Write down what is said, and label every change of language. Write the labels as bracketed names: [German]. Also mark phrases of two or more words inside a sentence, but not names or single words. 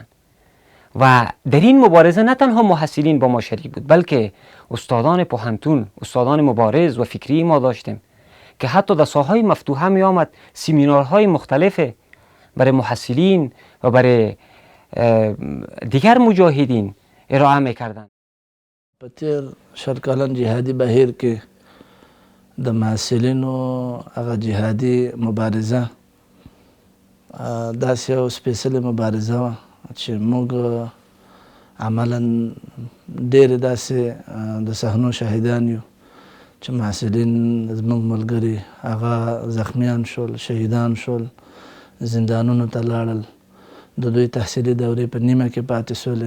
[Persian] و در این مبارزه نه تنها محصلین با ما شریک بود، بلکه استادان پوهنتون، استادان مبارز و فکری ما داشتیم که حتی در ساحهای مفتوحه می آمد سیمینارهای مختلف برای محصلین و برای دیگر مجاهدین ارائه می‌کردند. [Pashto] په تیر شل کلن جهادي بهیر کې د محصلینو هغه جهادي مبارزه داسې یو سپېڅلې مبارزه وه چې موږ عملا ډېرې داسې د صحنو شهیدان یو چې محصلین زموږ ملګري هغه زخمیان شول، شهیدان شول، زندانونو ته لاړل، د دوی تحصیلي دورې په نیمه کې پاتې سولې.